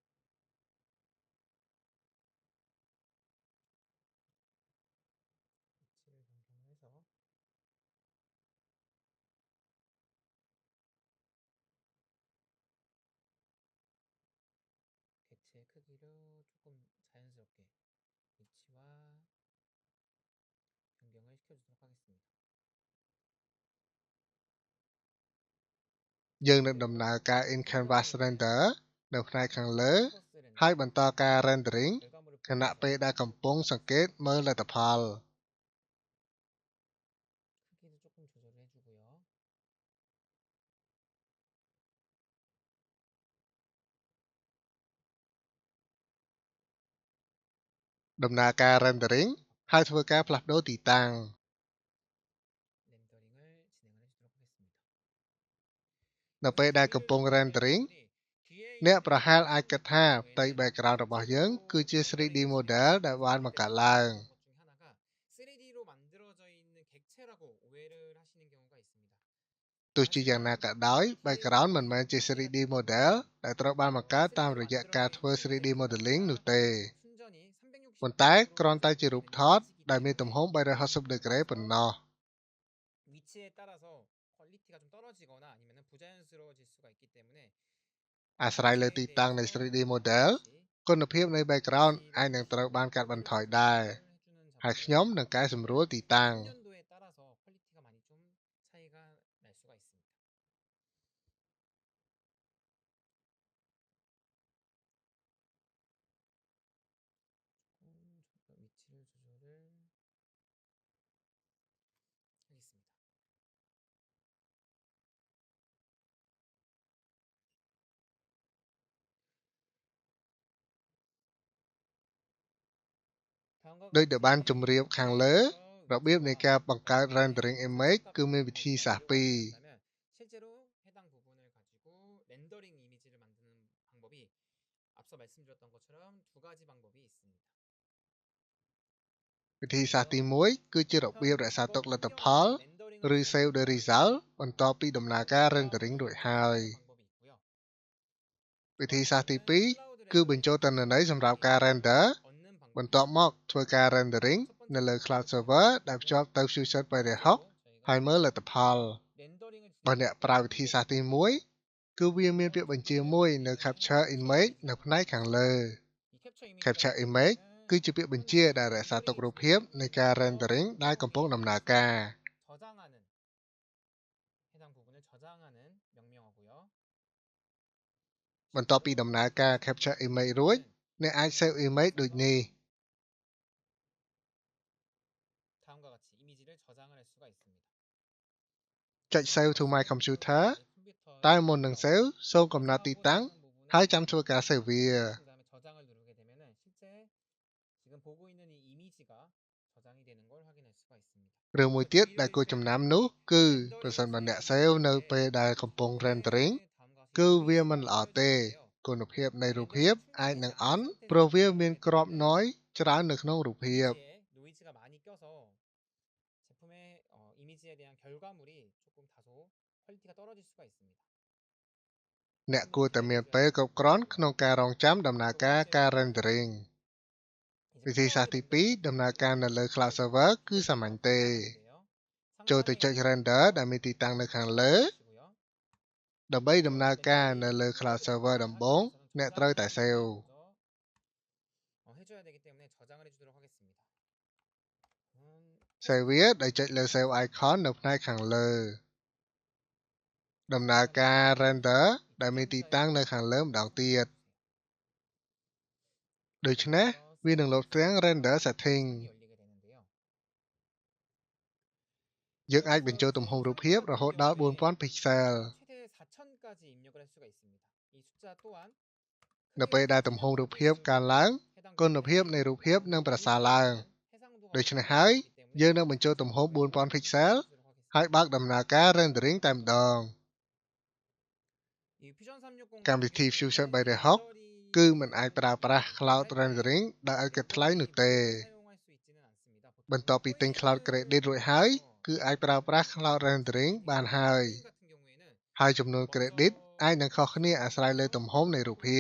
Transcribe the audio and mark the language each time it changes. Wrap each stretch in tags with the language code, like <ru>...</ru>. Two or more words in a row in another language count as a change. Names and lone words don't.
<ko>위치를 변경해서 객체의 크기를 조금 자연스럽게 위치와 변경을 시켜주도록 하겠습니다.</ko> <km>យើងនឹងដំណើរការ</km> <en>In Canvas Render</en> <km>នៅផ្នែកខាងលើ</km> <ko>캔버스 렌더</ko> <km>ហើយបន្តការ Rendering</km> <ko>결과물을</ko> <km>ខណៈពេលដែលកំពុងសង្កេតមើលលទ្ធផល</km> <ko>크기도 조금 조절을 해주고요.</ko> <km>ដំណើរការ Rendering ហើយធ្វើការផ្លាស់ប្ដូរទីតាំង</km> <ko>렌더링을 진행을 해주도록 하겠습니다.</ko> <km>នៅពេលដែលកំពុង Rendering អ្នកប្រហែលអាចគិតថាផ្ទៃ Background របស់យើងគឺជា</km> <en>3D model</en> <km>ដែលបានបង្កើតឡើង</km> <ko>3D로 만들어져 있는 객체라고 오해를 하시는 경우가 있습니다.</ko> <km>ទោះជាយ៉ាងណាក៏ដោយ Background មិនមែនជា</km> <en>3D model</en> <km>ដែលត្រូវបានបង្កើតតាមរយៈការធ្វើ</km> <en>3D modeling</en> <km>នោះទេ</km> <ko>순전히 360도</ko> <km>ប៉ុន្តែគ្រាន់តែជារូបថតដែលមានទំហំ 360 ដឺក្រេប៉ុណ្ណោះ</km> <ko>위치에 따라서 퀄리티가 좀 떨어지거나 아니면 부자연스러워질 수가 있기 때문에</ko> <km>អាស្រ័យលើទីតាំងនៃ</km> <en>3D model</en> <km>គុណភាពនៃ Background អាចនឹងត្រូវបានកាត់បន្ថយដែរ ហើយខ្ញុំនឹងកែសម្រួលទីតាំង</km> <ko>숙련도에 따라서 퀄리티가 많이 좀 차이가 날 수가 있습니다. 조금 위치를 조절을 하겠습니다. 다음과</ko> <km>ដូចដែលបាន</km> <ko>같이</ko> <km>ជម្រាបខាងលើ របៀបនៃការបង្កើត</km> <en>Rendering Image</en> <km>គឺមានវិធីសាស្ត្រពីរ</km> <ko>실제로 해당 부분을 가지고 렌더링 이미지를 만드는 방법이 앞서 말씀드렸던 것처럼 두 가지 방법이 있습니다.</ko> <km>វិធីសាស្ត្រទី1គឺជារបៀបរក្សាទុកលទ្ធផល ឬ</km> <en>Save the Result</en> <km>បន្ទាប់ពីដំណើរការ Rendering រួចហើយ</km> <ko>방법이 있고요.</ko> <km>វិធីសាស្ត្រទី2គឺបញ្ចូលទិន្នន័យសម្រាប់ការ Render</km> <ko>얻는 방법.</ko> <km>បន្ទាប់មកធ្វើការ Rendering នៅលើ</km> <en>Cloud Server</en> <km>ដែលភ្ជាប់ទៅ Fusion 360ហើយមើលលទ្ធផល</km> <ko>렌더링을</ko> <km>បើអ្នកប្រើវិធីសាស្ត្រទី1គឺវាមានពាក្យបញ្ជាមួយនៅ</km> <en>Capture Image</en> <km>នៅផ្នែកខាងលើ</km> <ko>이 캡처 이미지</ko> <en>Capture Image</en> <km>គឺជាពាក្យបញ្ជាដែលរក្សាទុករូបភាពនៃការ Rendering ដែលកំពុងដំណើរការ</km> <ko>저장하는 해당 부분을 저장하는 명령어고요.</ko> <km>បន្ទាប់ពីដំណើរការ</km> <en>Capture Image</en> <km>រួចអ្នកអាច</km> <en>Save Image</en> <km>ដូចនេះ</km> <ko>다음과 같이 이미지를 저장을 할 수가 있습니다.</ko> <en>ចុច Save to my computer</en> <ko>컴퓨터에</ko> <km>តែមុននឹង Save សូមកំណត់ទីតាំង ហើយចាំធ្វើការ Save វា</km> <ko>그다음에 저장을 누르게 되면은 실제 지금 보고 있는 이 이미지가 저장이 되는 걸 확인할 수가 있습니다.</ko> <km>រឿងមួយទៀតដែលគួរចំណាំនោះគឺប្រសិនបើអ្នក Save នៅពេលដែលកំពុង Rendering គឺវាមិនល្អទេ គុណភាពនៃរូបភាពអាចនឹងអន់ ព្រោះវាមានគ្រាប់ noise ច្រើននៅក្នុងរូបភាព</km> <ko>노이즈가 많이 껴서 제품의 이미지에 대한 결과물이 조금 다소 퀄리티가 떨어질 수가 있습니다.</ko> <km>អ្នកគួរតែមានពេលគ្រប់គ្រាន់ក្នុងការរង់ចាំដំណើរការ Rendering វិធីសាស្ត្រទី2ដំណើរការនៅលើ</km> <en>Cloud Server</en> <km>គឺសាមញ្ញទេ ចូលទៅចុច Render ដែលមានទីតាំងនៅខាងលើ ដើម្បីដំណើរការនៅលើ</km> <en>Cloud Server</en> <km>ដំបូងអ្នកត្រូវតែ Save</km> <ko>해줘야 되기 때문에 저장을 해주도록 하겠습니다.</ko> <km>Save វាដោយចុចលើ</km> <en>Save icon</en> <km>នៅផ្នែកខាងលើ ដំណើរការ Render ដែលមានទីតាំងនៅខាងលើម្ដងទៀត ដូច្នេះវានឹងលោតទាំង</km> <en>Render Setting</en> <ko>열리게 되는데요.</ko> <km>យើងអាចបញ្ចូលទំហំរូបភាពរហូតដល់ 4000 pixel</km> <ko>최대 4000까지 입력을 할 수가 있습니다. 이 숫자 또한</ko> <km>នៅពេលដែលទំហំរូបភាពកើនឡើង គុណភាពនៃរូបភាពនឹងប្រសើរឡើង ដូច្នេះហើយ យើងនឹងបញ្ចូលទំហំ 4000 pixel ហើយបើកដំណើរការ rendering តែម្ដង កម្មវិធី Fusion 360 គឺមិនអាចប្រើប្រាស់</km> <en>Cloud Rendering</en> <km>ដោយឥតគិតថ្លៃនោះទេ បន្ទាប់ពីទិញ</km> <en>Cloud Credit</en> <km>រួចហើយ គឺអាចប្រើប្រាស់</km> <en>Cloud Rendering</en> <km>បានហើយ ហើយចំនួន Credit អាចនឹងខុសគ្នាអាស្រ័យលើទំហំនៃរូបភាព</km>